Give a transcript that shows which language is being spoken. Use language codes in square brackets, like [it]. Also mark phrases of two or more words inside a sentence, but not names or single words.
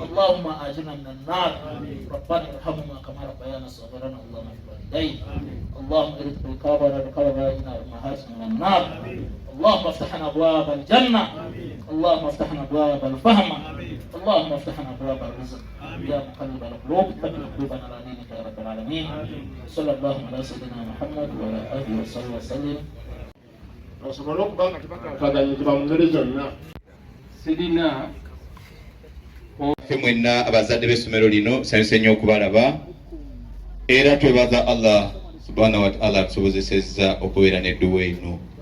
[ar] اللهم آجرنا من النار ربنا ارحمهما كما ربيانا صغيرا اللهم في الوالدين اللهم ارد رقابنا رقاب آبائنا وأمهاتنا من النار اللهم افتحنا أبواب الجنة اللهم افتحنا أبواب الفهم اللهم افتحنا أبواب الرزق يا مقلب القلوب ثبت قلوبنا على دينك يا رب العالمين صلى الله على سيدنا محمد وعلى آله وصحبه وسلم. [lg] Osobola okuba nga tebakakaganyizibwa mu ngeri zonna. Sirina ffe mwenna abazadde b'essomero lino nsanyuse nnyo okubalaba era twebaza [ar] الله سبحانه وتعالى [lg] atusobozesezza okubeera n'edduwa eno.